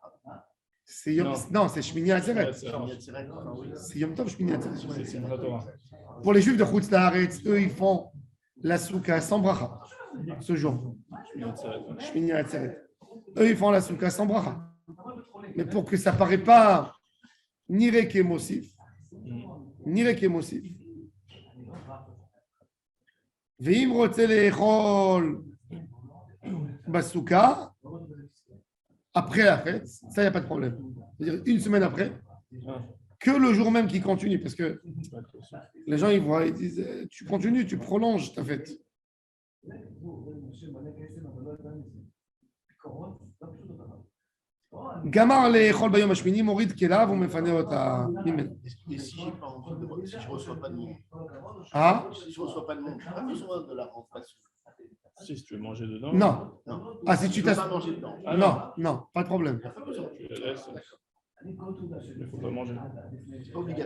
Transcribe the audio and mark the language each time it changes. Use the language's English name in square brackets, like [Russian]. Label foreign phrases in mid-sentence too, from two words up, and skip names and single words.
[French] Non, c'est Shmini Atzeret. C'est Yom Tov, Shmini Atzeret. Pour les juifs de Chutzla, eux, ils font la souka sans bracha ce jour. Shmini Atzeret. Eux, ils font la souka sans bracha. Mais pour que ça ne paraît pas ni rékémosif, ni rékémosif. [Hebrew] ואם רוצה לאכול בסוכה, [French] après la fête, ça, il n'y a pas de problème. C'est-à-dire une semaine après, que le jour même qui continue, parce que les gens, ils voient, ils disent, tu continues, tu prolonges ta fête. [Hebrew] גמר לאכול ביום השמיני מוריד כליו ומפנה אותה ממנו. [French] Et si je ne reçois pas de monde, Ah? si je ne reçois pas de monde, je n'ai pas besoin de la rentrée. Si tu veux manger dedans. Non. Ah, si tu ne peux t'as. pas manger dedans. Non, pas de problème. Tu la laisses. Il ne faut pas manger. C'est pas obligatoire.